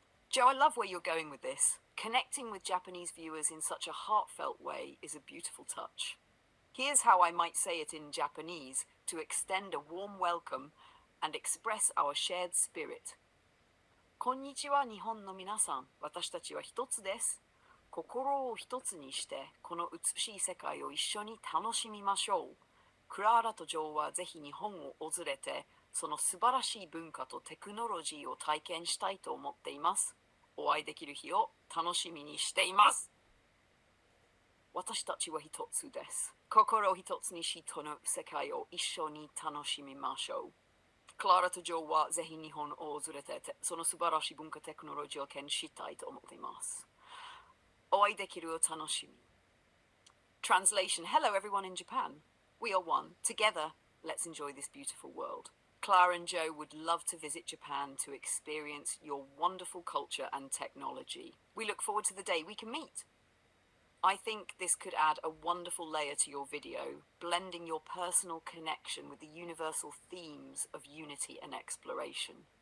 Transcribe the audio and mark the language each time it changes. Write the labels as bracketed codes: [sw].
[en] Joe, I love where you're going with this. Connecting with Japanese viewers in such a heartfelt way is a beautiful touch. Here's how I might say it in Japanese to extend a warm welcome and express our shared spirit. [ja] こんにちは、日本の皆さん。私たちは一つです。心を一つにして、この美しい世界を一緒に楽しみましょう。クラーラとジョーはぜひ日本を訪れて、その素晴らしい文化とテクノロジーを体験したいと思っています。お会いできる日を楽しみにしています。私たちは一つです。心を一つにし、この世界を一緒に楽しみましょう。クララとジョーはぜひ日本を訪れて、その素晴らしい文化テクノロジーを見したいと思っています。お会いできるを楽しみ。 [en] Translation: Hello everyone in Japan. We are one. Together, let's enjoy this beautiful world. Clara and Joe would love to visit Japan to experience your wonderful culture and technology. We look forward to the day we can meet. I think this could add a wonderful layer to your video, blending your personal connection with the universal themes of unity and exploration.